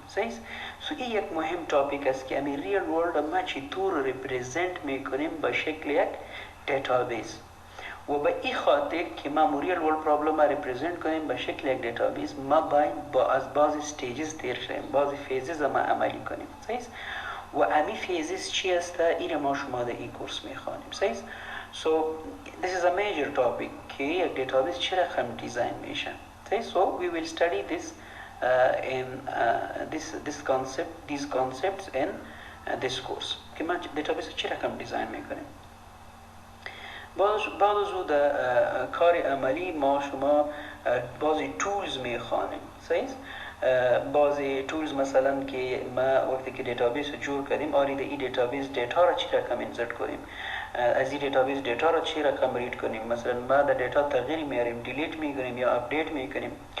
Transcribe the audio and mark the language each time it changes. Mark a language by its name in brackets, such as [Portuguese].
[Persian] صحیح؟ این یک مهم تاپیک است که امی ریل ورلد ما چطور ریپرزنت میکنیم به شکل یک دیتابیس و به این خاطر که ما ریل ورلد پرابلم ما ریپرزنت کنیم به شکل یک دیتابیس ما باید از بعضی استیجز تیر شیم، بعضی فیزز ما عملی کنیم. صحیح؟ و امی فیزز چی است؟ این ما شما در این کورس میخوانیم. صحیح؟ [English] So this is a major topic [Persian] که یک دیتابیس چه رقم دیزاین میشه. [English] So we will study this in these concepts in this course [Persian] که ما دیتابیس چه رقم دیزاین میکنیم. بعد از او در کار عملی ما شما بعضی تولز میخوانیم. صحیح؟ بعضی تولز مثلا که ما وقتی که دیتابیس جور کردیم آرید این دیتابیس دیتا را چی رقم انسرت کنیم، از این دیتابیس دیتا را چی رقم ریড کنیم، مثلا ما در دیتا تغییر میاریم، دیلیت میکنیم یا اپدیت میکنیم.